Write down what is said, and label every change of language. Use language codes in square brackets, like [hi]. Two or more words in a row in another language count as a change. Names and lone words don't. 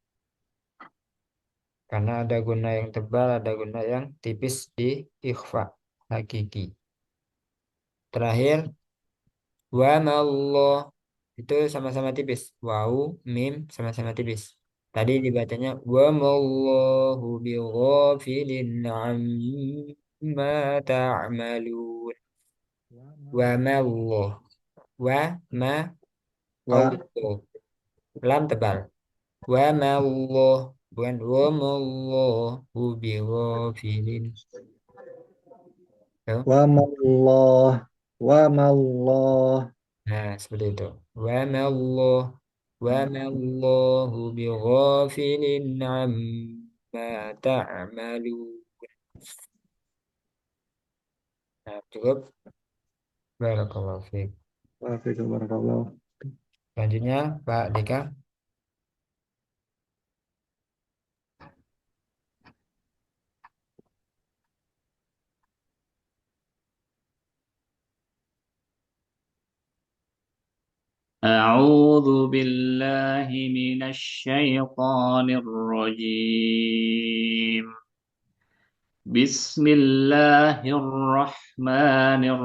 [id] Karena ada guna yang tebal, ada guna yang tipis di ikhfa hakiki. Terakhir, [ar] وما الله [id] itu sama-sama tipis. Waw, mim sama-sama tipis. Tadi dibacanya [ar] وما الله بغافل عما تعملون. وما الله. وما واو Wa [id] lam tebal. [ar] وما الله [id] bukan [ar] وما الله بغافل. [id] Tuh. [ar] وما الله. وما الله. [id] Nah, seperti itu. [ar] وما الله وما الله بغافل عما تعملون. [id] Nah, cukup. [ar] بارك الله فيك. وفيكم بارك الله. [id] Selanjutnya, Pak Dika. [ar] أعوذ بالله من الشيطان الرجيم بسم الله الرحمن